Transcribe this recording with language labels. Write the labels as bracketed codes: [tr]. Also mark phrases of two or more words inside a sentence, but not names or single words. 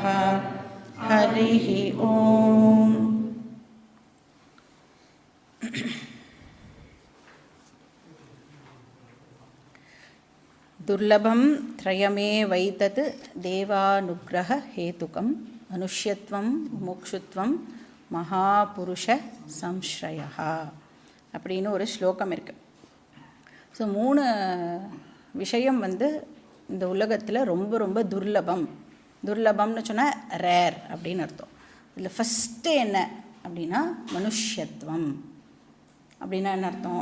[sa] हरिः ॐ। दुर्लभं त्रयमेवैतत् देवानुग्रह हेतुकं मनुष्यत्वं मुमुक्षुत्वं महापुरुष संश्रयः [ta] அப்படின்னு ஒரு ஸ்லோகம் இருக்குது. ஸோ 3 விஷயம் இந்த உலகத்தில் ரொம்ப ரொம்ப துர்லபம்னு சொன்னால் ரேர் அப்படின்னு அர்த்தம். இதில் ஃபஸ்ட்டு என்ன அப்படின்னா மனுஷ்யத்துவம். அப்படின்னா என்ன அர்த்தம்?